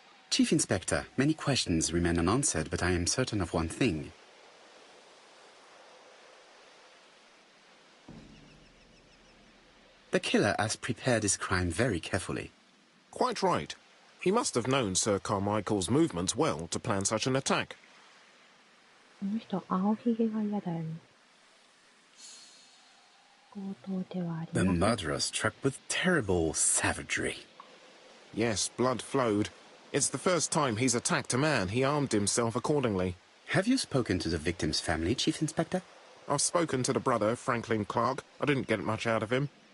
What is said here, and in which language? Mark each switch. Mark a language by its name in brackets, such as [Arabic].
[English] Chief Inspector, many questions remain unanswered, but I am certain of one thing. The killer has prepared his crime very carefully. Quite right. He must have known Sir Carmichael's movements well to plan such an attack. [Japanese] この人、青ひげが嫌だよね。強盗ではあり [English] The [Japanese] ません。 [English] murderer struck with terrible savagery. Yes, blood flowed. It's the first time he's attacked a man. He armed himself accordingly. Have you spoken to the victim's family, Chief Inspector? I've spoken to the brother, Franklin Clark. I didn't get much out of him.